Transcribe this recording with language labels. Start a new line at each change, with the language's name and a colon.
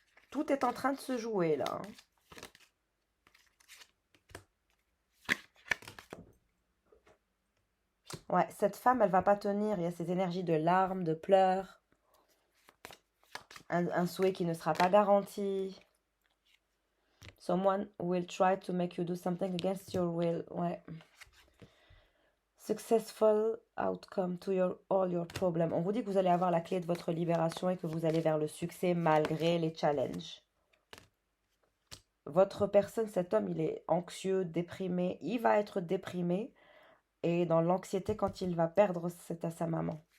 French: Tout est en train de se jouer là, hein. Ouais, cette femme, elle va pas tenir. Il y a ces énergies de larmes, de pleurs, un souhait qui ne sera pas garanti.
English: Someone will try to make you do something against your will.
French: Ouais.
English: Successful outcome to all your problems.
French: On vous dit que vous allez avoir la clé de votre libération et que vous allez vers le succès malgré les challenges. Votre personne, cet homme, il est anxieux, déprimé. Il va être déprimé et dans l'anxiété quand il va perdre, c'est à sa maman.